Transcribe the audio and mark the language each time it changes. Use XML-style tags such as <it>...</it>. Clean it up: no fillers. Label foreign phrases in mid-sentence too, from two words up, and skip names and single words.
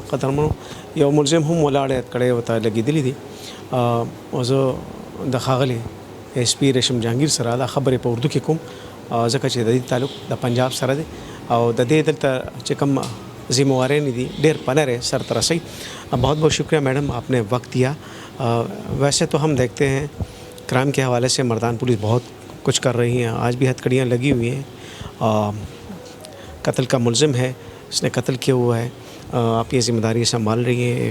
<ps>قدرمنو یو ملزم هم ولاړ کړي وته لګیدلی دي او زه د خاغلی ایس پی ریشم جهانگیر سره دا خبرې په اردو کې کوم ځکه چې د دې تعلق د پنجاب سره دی او د دې دلته چې کوم ذمہوارین دي ډیر پنره سر ترسي.</ps> <ur>بہت بہت شکریہ میڈم، آپ نے وقت دیا. ویسے تو ہم دیکھتے ہیں کرائم کے حوالے سے مردان پولیس بہت کچھ کر رہی ہیں، آج بھی ہتھکڑیاں لگی ہوئی ہیں. قتل کا ملزم ہے، اس نے قتل کیا ہوا ہے، آپ یہ ذمہ داری سنبھال رہی ہیں.</ur>